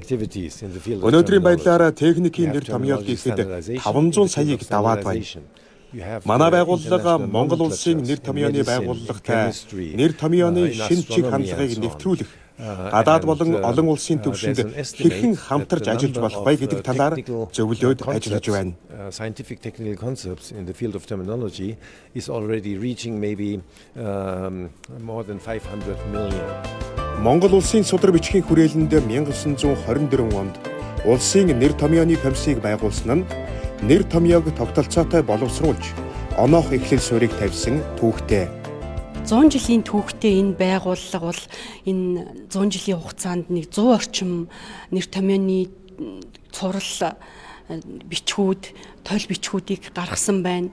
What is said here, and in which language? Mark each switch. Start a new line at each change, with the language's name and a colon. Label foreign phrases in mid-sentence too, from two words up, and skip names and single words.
Mongolian: Өнөөдрийн байдлаар техникийн нэр томьёол гэхэд 500 саяыг даваад байна. Манай байгууллага Монгол улсын нэр томьёоны байгууллагатай нэр томьёоны шинэ чиг хандлагыг нэвтрүүлэх, гадаад болон олон улсын түвшинд хэрхэн хамтарч ажиллаж болох вэ гэдэг талаар зөвлөд ажиллаж байна.
English: Scientific technical concepts in the field of terminology is already reaching maybe more than 500 million.
Mongolian: Монгол улсын судар бичгийн хүрээлэнд 1924 онд улсын нэр томьёоны комиссийг байгуулсан нь нэр томьёог тогтолцоотой боловсруулж оноох эхлэл суурийг тавьсан түүхтэй. 100 жилийн түүхтэй энэ байгууллага бол энэ 100 жилийн хугацаанд нэг 100 орчим нэр томьёоны цуврал бичгүүд, тойл бичгүүдийг гаргасан байна.